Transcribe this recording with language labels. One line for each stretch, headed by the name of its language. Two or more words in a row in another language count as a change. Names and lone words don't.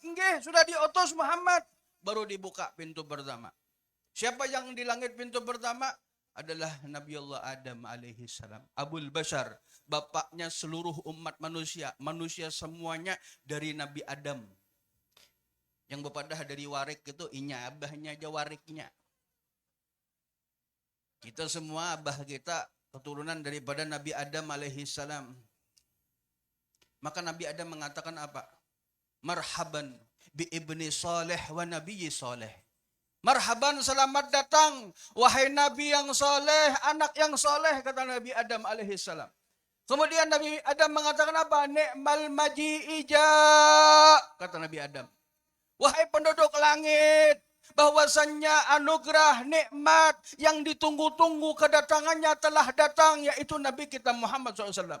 Indonesian: Nggih, sudah diutus Muhammad. Baru dibuka pintu pertama. Siapa yang di langit pintu pertama? Adalah Nabi Allah Adam alaihi salam. Abul Bashar, bapaknya seluruh umat manusia. Manusia semuanya dari Nabi Adam.
Banjar: Yang berpadah dari warik itu, inya abahnya aja wariknya.
Indonesian: Kita semua abah kita keturunan daripada Nabi Adam alaihi salam. Maka Nabi Adam mengatakan apa?
Arabic: مرحبا بابن صالح ونبي صالح. Marhaban,
Indonesian: selamat datang wahai nabi yang saleh, anak yang saleh, kata Nabi Adam alaihi salam. Kemudian Nabi Adam mengatakan apa?
Arabic: نعم المجيء جاء,
Indonesian: kata Nabi Adam. Wahai penduduk langit, bahwasannya anugerah nikmat yang ditunggu-tunggu kedatangannya telah datang, yaitu Nabi kita Muhammad SAW.